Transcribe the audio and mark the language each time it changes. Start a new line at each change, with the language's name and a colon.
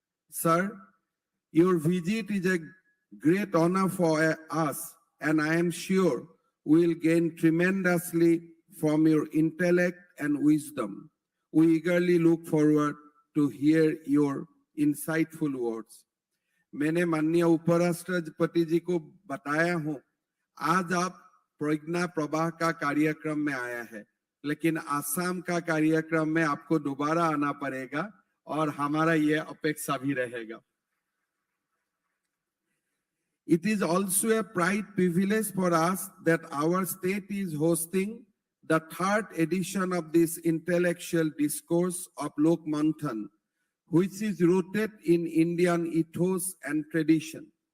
English: Sir, your visit is a great honor for us, and I am sure we will gain tremendously from your intellect and wisdom. We eagerly look forward to hear your insightful words.
Hindi: मैंने माननीय उपराष्ट्रपति जी को बताया हूं, आज आप प्रज्ञा प्रवाह का कार्यक्रम में आया है, लेकिन आसाम का कार्यक्रम में आपको दोबारा आना पड़ेगा और हमारा ये अपेक्षा भी रहेगा.
English: It is also a pride privilege for us that our state is hosting the third edition of this intellectual discourse of LOKMANTHAN, which is rooted in Indian ethos and tradition.